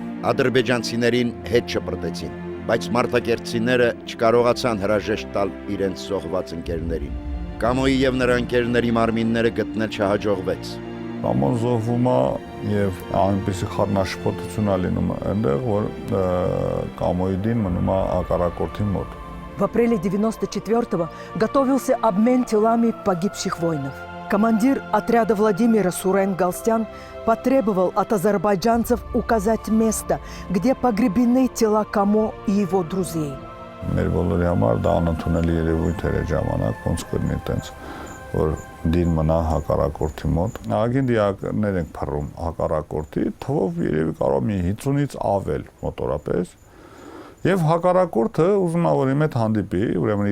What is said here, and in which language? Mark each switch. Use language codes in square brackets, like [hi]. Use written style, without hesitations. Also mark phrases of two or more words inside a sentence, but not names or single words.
[hy] Ադրբեջանցիներին հետ շպրտեցին, բայց մարտակերտցիները չկարողացան հրաժեշտ տալ իրենց զոհված ընկերներին։ Կամոյի եւ նրա ընկերների մարմինները գտնել չհաջողվեց։ Կամոն զոհվում է եւ այնպեսի խառնաշփոթություն է լինում այնտեղ, որ Կամոյի դին մնում է հակառակորդի մոտ։ [ru] В апреле 94-го готовился обмен телами погибших воинов. Командир отряда Владимира Сурен Галстян потребовал от азербайджанцев указать место, где погребены тела Камо и его друзей. [hy] Մեր բոլորի համար դա անընդունելի երևույթ էր այդ ժամանակ, ոնց կլինի այտենց, որ դին մնա հակառակորդի մոտ։ Ագին դիակներ ենք փռում հակառակորդի, թվով երևի կարող մի 50-ից ավել մոտորապես։ Եվ հակառակորդը ուզում է որ իմ հետ հանդիպի, ուրեմն